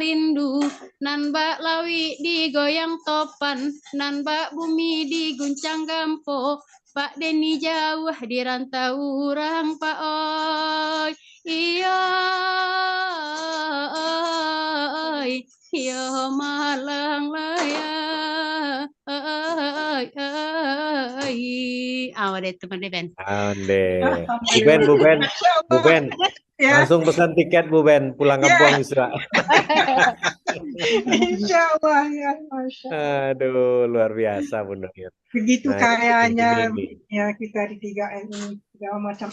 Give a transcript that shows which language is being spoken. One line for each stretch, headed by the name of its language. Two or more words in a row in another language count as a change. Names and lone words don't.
Minangkabau: rindu nan bak lawi digoyang topan nan bak bumi diguncang gampo Pak Denny jauh di rantau orang Pak oi iya oi iya malang laya deh teman Ben.
Indonesian: Bu Ben, langsung pesan tiket Bu Ben, pulang kampung bisa.
Arabic: Insya Allah
Indonesian: ya, Masya. Aduh, luar biasa Bu Nur. Begitu kayanya ya kita di 3M ini segala macam.